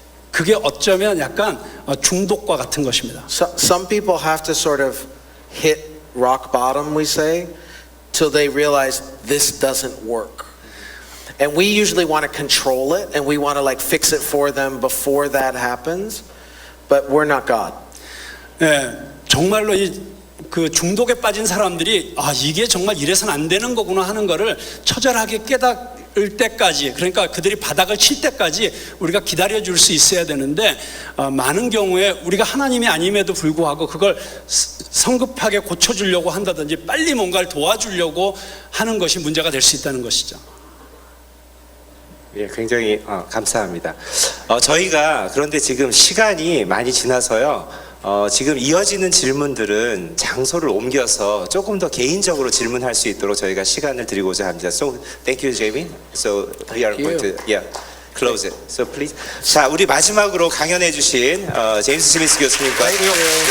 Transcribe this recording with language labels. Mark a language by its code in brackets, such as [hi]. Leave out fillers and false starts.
[ko] 그게 어쩌면 약간 중독과 같은 것입니다. [en] Some people have to sort of hit rock bottom, we say, till they realize this doesn't work. And we usually want to control it and we want to like fix it for them before that happens, but we're not God. [ko] 네, 정말로 그 중독에 빠진 사람들이 이게 정말 이래서는 안 되는 거구나 하는 거를 처절하게 깨달을 때까지, 그러니까 그들이 바닥을 칠 때까지 우리가 기다려줄 수 있어야 되는데, 많은 경우에 우리가 하나님이 아님에도 불구하고 그걸 성급하게 고쳐주려고 한다든지 빨리 뭔가를 도와주려고 하는 것이 문제가 될 수 있다는 것이죠. 예, 굉장히 감사합니다. 저희가 그런데 지금 시간이 많이 지나서요. 지금 이어지는 질문들은 장소를 옮겨서 조금 더 개인적으로 질문할 수 있도록 저희가 시간을 드리고자 합니다. [en] So, thank you, Jamie. So, we are going to close it. So, please. [ko] 자, 우리 마지막으로 강연해주신 제임스 스미스 교수님과 감사의 박수 드리겠습니다.